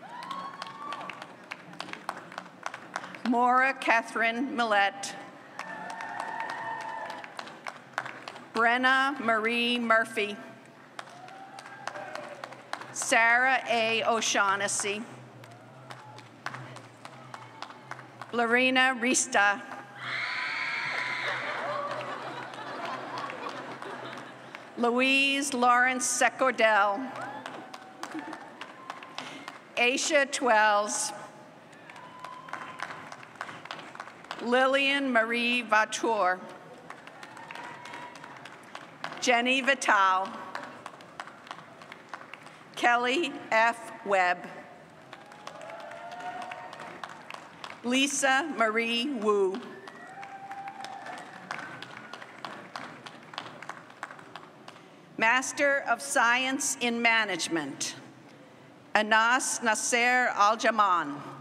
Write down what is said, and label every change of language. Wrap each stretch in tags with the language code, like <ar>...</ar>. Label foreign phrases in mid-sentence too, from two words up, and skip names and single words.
<en>Maura Catherine Millette. Brenna Marie Murphy. Sarah A. O'Shaughnessy. Lorena Rista. Louise Lawrence Secordell. Aisha Twells. Lillian Marie Vautour. Jenny Vital. Kelly F. Webb. Lisa Marie Wu. Master of Science in Management, Anas Nasser Al-Jaman.</en>